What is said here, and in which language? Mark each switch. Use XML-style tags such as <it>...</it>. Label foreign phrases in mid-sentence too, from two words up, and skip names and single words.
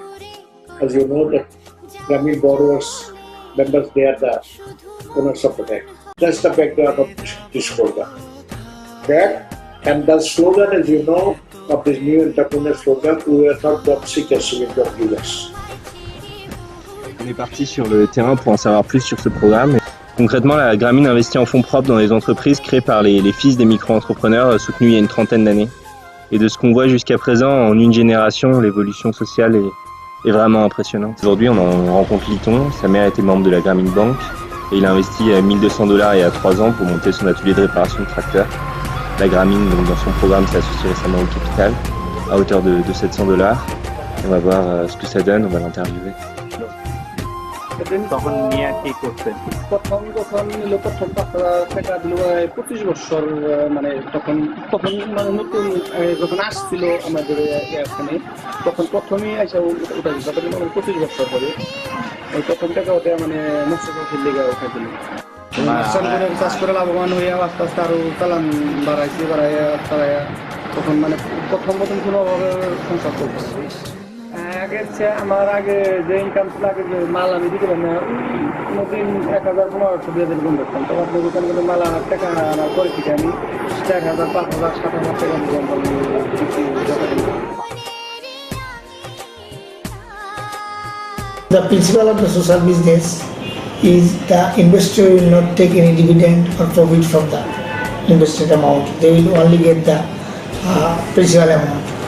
<en>As you know, the Grameen borrowers, members, they are the owners of the bank. That's the background of this program. And the slogan, as you know, of this new entrepreneurs program, we were not job seekers in the US.</en> <fr>On est parti sur le terrain pour en savoir plus sur ce programme. Concrètement, la Grameen investit en fonds propres dans les entreprises créées par les fils des micro-entrepreneurs soutenus il y a une trentaine d'années. Et de ce qu'on voit jusqu'à présent, en une génération, l'évolution sociale est vraiment impressionnante. Aujourd'hui, on en rencontre Liton, sa mère était membre de la Grameen Bank et il a investi $1 200 il y a 3 ans pour monter son atelier de réparation de tracteurs. La Grameen, donc, dans son programme, s'est associée récemment au capital à hauteur de $700. On va voir ce que ça donne, on va l'interviewer.</fr> <bn>তখন নিয়ে কি করতেন? প্রথম টাকা দিল 25 বছর, মানে তখন মানে নতুন যখন আসছিল আমাদের এখানে, তখন প্রথমেই আসা ওটা দিল 25 বছর পরে প্রথম টাকা ওটা মানে মৎস্য চাষের লেগে ওঠা দিল। চাষ করে লাভবান হয়ে আস্তে আস্তে আরো চালান বাড়াইয়া তখন মানে প্রথম কোনো অভাবে সংসার করতেছে। আমার আগে যে ইনকাম ছিল, আগে যে মাল আমি দিতে পারি না, কোনোদিন 1000-1500 দিয়ে দিন করতাম। তখন আপনার দোকান করে মাল আনার টাকা আনার পরে থেকে আমি 4000, 5000, 7000 টাকা</bn> <en>The principle of the social business is the investor will not take any dividend or profit from the invested amount. They will only get the principal amount.</en>